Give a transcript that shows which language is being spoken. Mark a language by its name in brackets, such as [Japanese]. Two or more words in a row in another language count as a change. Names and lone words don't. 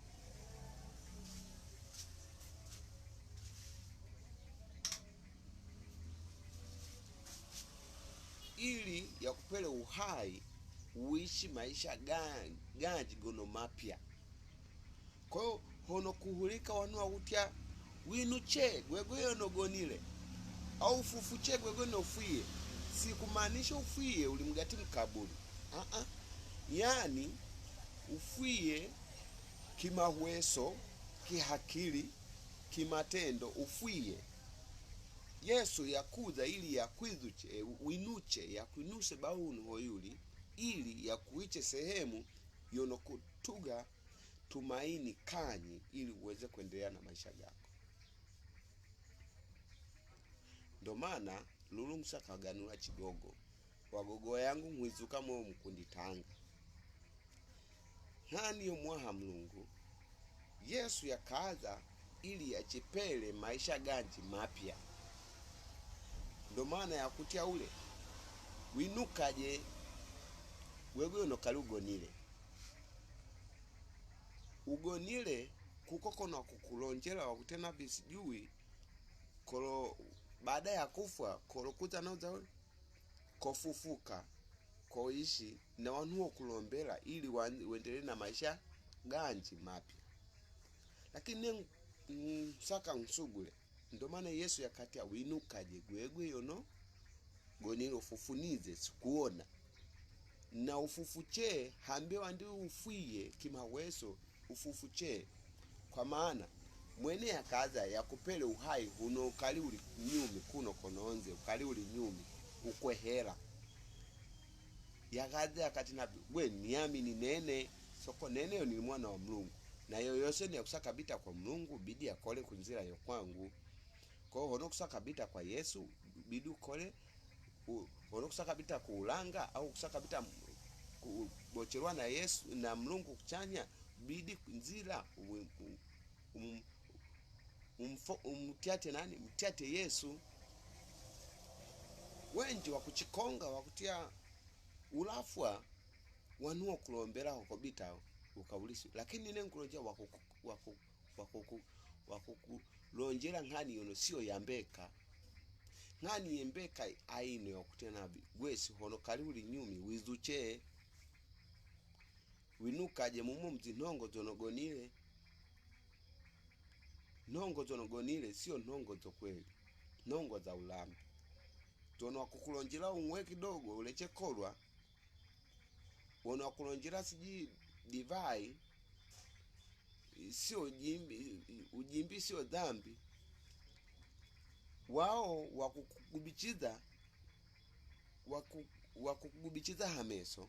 [Gogo] Ili ya kupele uhai [Swahili] uishi maisha [Gogo] ganji gono mapya. [Swahili] Kwa hiyo [Gogo] hono kuhulika wanua utia winuche gwegwe no gonile au fufuche gwegwe no ufuye, [Swahili] si kumaanisha [Gogo] ufuye ulimgati mkaburi. Yani ufuye kimahweso, kihakili, kimatendo ufuye. Yesu yakuza ili yakwizuche winuche yakwinuse baunu hoyuli ili yakuiche sehemu yono kutuga tumaini kanyi [Swahili] ili uweze kuendelea na maisha yako. [Gogo] Ndo maana lulu msaka ganula chigogo wagogo yangu mwizuka mwe mkunditanga hani yomwaha Mlungu. Yesu yakaza ili yachipele maisha ganji mapya. Ndo maana yakutia ule winukaje gwegwe no kalugonile ugonile kukoko na kukulonjela wakutena bisijui kolo [Swahili] baada ya kufa [Gogo] kolo kuta nauza kofufuka koishi na wanuo kulombela ili uendelee na maisha ganji mapya. Lakini saka msugule ndo maana Yesu yakatia winukaje gwegwe yono gonilo ufufunize sikuona na ufufuche hambewa ndi ufuye kimaweso ufufuche kwa maana mwene yakaza yakupele uhai huno ukali uli nyumi kuno kononze ukali uli nyumi ukwehera yakaza yakati nabi we niamini nene soko nene yo [Swahili] ni mwana wa [Gogo] Mlungu na yoyose ni yakusaka bita kwa Mlungu bidi yakole kunzira yo kwangu. [Swahili] Kwa hiyo [Gogo] hono kusaka bita kwa Yesu bidi ukole hono kusaka bita kuulanga au kusaka bita kubocherwa na Yesu na Mlungu kuchanya bidi nzira umtiate nani mtiate Yesu. Wenji wakuchikonga wakutia ulafwa wanuo kulombela wakobita ukawulisi. Lakini nene nkulonjea wakukulonjela ngani yono sio yambeka. Ngani yembeka aino ya kutia nabi gwesi hono kali uli nyumi wizuche winukaje mumu mzi nongo zonogonile. Nongo zonogonile sio nongo zo kweli, nongo za ulambi. tono wakukulonjela umwe kidogo uleche kolwa, wono wakulonjela siji divai sio ujimbi [Swahili] sio dhambi, [Gogo] wao wakukugubichiza hameso.